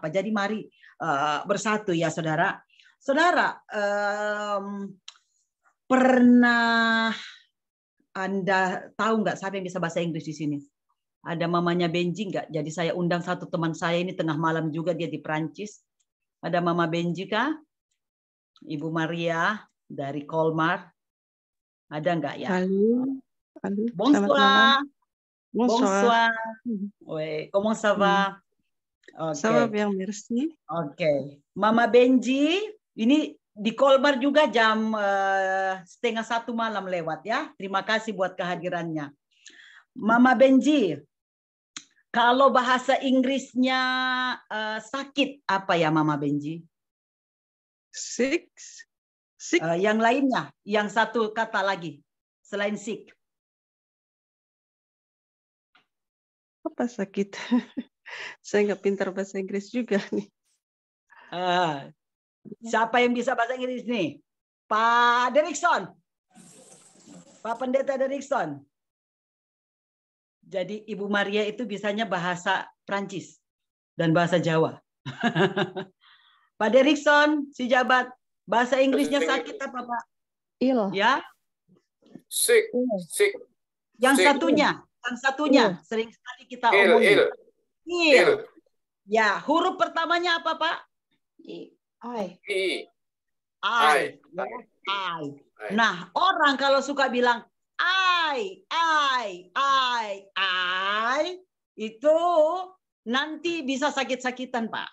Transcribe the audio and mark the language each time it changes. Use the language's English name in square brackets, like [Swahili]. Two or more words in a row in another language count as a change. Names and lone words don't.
[Indonesian] Jadi mari bersatu ya, saudara. Saudara, pernah Anda tahu nggak siapa yang bisa bahasa Inggris di sini? Ada mamanya Benji nggak? Jadi saya undang satu teman saya ini tengah malam juga, dia di Prancis. Ada Mama Benji kah? Ibu Maria dari Colmar. Ada nggak ya? Halo. [French] Bonsoir. Bonsoir. Oui, comment ça va? Ça va bien, merci. [Indonesian] Oke. Mama Benji, ini di Colmar juga jam 12:30 malam lewat ya. Terima kasih buat kehadirannya. Mama Benji, kalau bahasa Inggrisnya sakit apa ya Mama Benji? [English] Sick. Sick. [Indonesian] Yang lainnya, yang satu kata lagi selain sick. Apa sakit? Saya nggak pintar bahasa Inggris juga nih. Siapa yang bisa bahasa Inggris nih? Pak Derikson. Pak Pendeta Derikson. Jadi Ibu Maria itu bisanya bahasa Prancis dan bahasa Jawa. Pak Derikson, si jabat, bahasa Inggrisnya sakit apa Pak? [English] Ill. [Indonesian] Ya. [English] Sick. Sick. [Indonesian] Yang sick. satunya sering sekali kita omongin. [English] Ill. [Indonesian] Ya, huruf pertamanya apa Pak? I. I. Nah, orang kalau suka bilang I, itu nanti bisa sakit-sakitan, Pak.